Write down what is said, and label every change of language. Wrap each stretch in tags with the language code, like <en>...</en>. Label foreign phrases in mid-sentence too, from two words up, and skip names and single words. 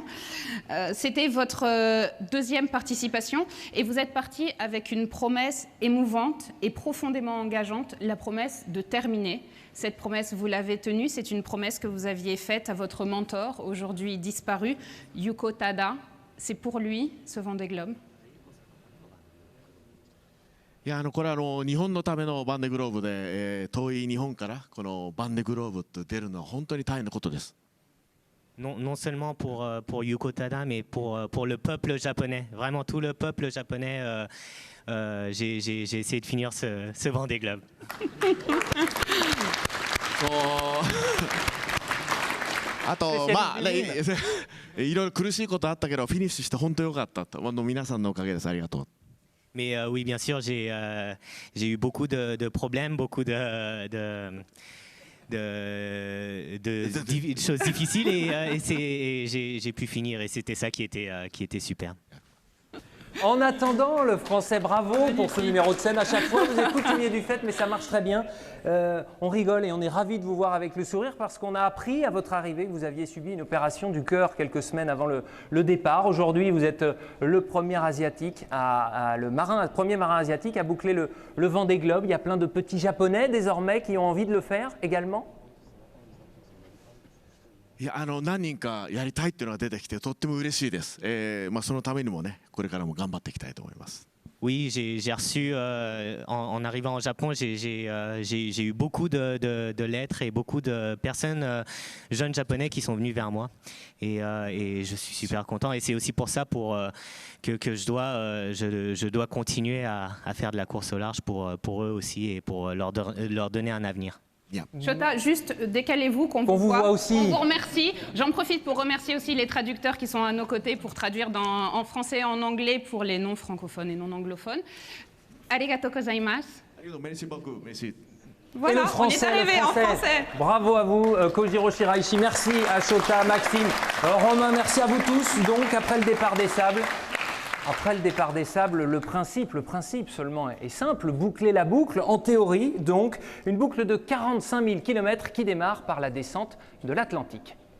<fr>C'était votre deuxième participation et vous êtes parti avec une promesse émouvante et profondément engageante, la promesse de terminer. Cette promesse, vous l'avez tenue. C'est une promesse que vous aviez faite à votre mentor, aujourd'hui disparu, Yuko Tada. C'est pour lui, ce Vendée Globe?</fr> <ja>いやこれは日本のためのバンデグローブで、遠い日本からこのバンデグローブって出るのは本当に大変なことです。</ja> <fr>Non seulement pour Yuko Tada, mais pour le peuple japonais, vraiment tout le peuple japonais. J'ai essayé de finir ce Vendée Globe.</fr> <ja>あとまあねいろいろ苦しいことあったけどフィニッシュして本当良かったと皆さんのおかげです。ありがとう。</ja> <fr>Mais oui, bien sûr, j'ai eu beaucoup de problèmes, beaucoup de choses difficiles et j'ai pu finir et c'était ça qui était super. En attendant, le français, bravo pour ce numéro de scène. À chaque fois, vous êtes coutumier du fait, mais ça marche très bien. On rigole et on est ravis de vous voir avec le sourire parce qu'on a appris à votre arrivée que vous aviez subi une opération du cœur quelques semaines avant le départ. Aujourd'hui, vous êtes le premier asiatique, premier marin asiatique à boucler le Vendée Globe. Il y a plein de petits Japonais désormais qui ont envie de le faire également.</fr> <ja>いや何人かやりたいっていうのが出てきてとっても嬉しいです。そのためにもねこれからも頑張っていきたいと思います。</ja> <fr>Oui, j'ai reçu, en arrivant au Japon, j'ai eu beaucoup de lettres et beaucoup de personnes, jeunes japonais, qui sont venus vers moi. Et je suis super content. Et c'est aussi pour ça que je dois continuer à faire de la course au large pour eux aussi et pour leur donner un avenir. Shota, juste décalez-vous qu'on vous voit aussi. On vous remercie. J'en profite pour remercier aussi les traducteurs qui sont à nos côtés pour traduire en français et en anglais pour les non-francophones et non-anglophones.</fr> <ja>ありがとうございます.</ja> <fr>Merci beaucoup. Merci. Voilà, et le français, on est arrivé en français. Bravo à vous, Kojiro Shiraishi. Merci à Shota, Maxime, Romain, merci à vous tous. Donc, après le départ des sables, le principe seulement est simple, boucler la boucle, en théorie, donc une boucle de 45 000 km qui démarre par la descente de l'Atlantique.</fr>